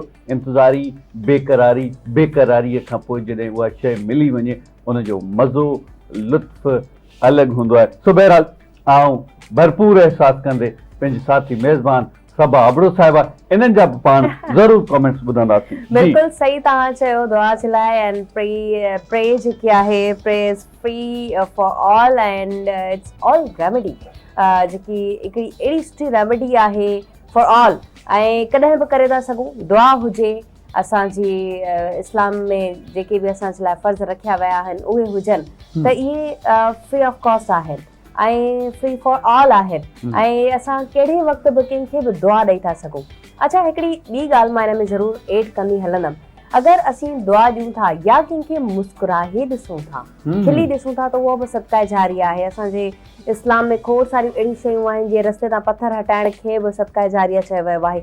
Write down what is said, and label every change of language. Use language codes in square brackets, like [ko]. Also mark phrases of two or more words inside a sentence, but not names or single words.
[sd] इंतज़ारी बेक़रारीअ खां पोइ जॾहिं उहा शइ मिली वञे उनजो मज़ो लुत्फ़ अलॻि हूंदो आहे। सो बहरहाल आऊं भरपूर अहसास कंदे पंहिंजे साथी मेज़बान सबा अबड़ो साहिबा इन्हनि जा बि पाण ज़रूरु कमेंट्स ॿुधंदासीं। बिल्कुलु सही तव्हां चयो, दुआ जे लाइ [en] and pray [sd] जेकी आहे, [en] praise free for all and it's all remedy, [sd] जेकी हिकिड़ी अहिड़ी सुठी रेमेडी आहे [en] for all. [sd] ऐं कॾहिं बि करे था सघूं, दुआ हुजे, असांजी इस्लाम में जेके बि असांजे लाइ फ़र्ज़ रखिया विया आहिनि उहे हुजनि त इहे [en] free of cost [sd] आहिनि ऐं [en] free for all [sd] आहिनि। ऐं असां कहिड़े वक़्तु बि कंहिंखे बि दुआ ॾेई था सघूं। अच्छा, हिकिड़ी ॿी ॻाल्हि मां हिन में ज़रूरु एड कंदी हलंदमि। अगरि असीं दुआ ॾियूं था या कंहिंखे मुस्कुराए ॾिसूं था, खिली ॾिसूं था, त उहो बि सदका जारी आहे। असांजे इस्लाम में खोड़ सारियूं अहिड़ियूं शयूं आहिनि जीअं रस्ते तां पथर हटाइण खे बि सदका जारिया चयो वियो आहे।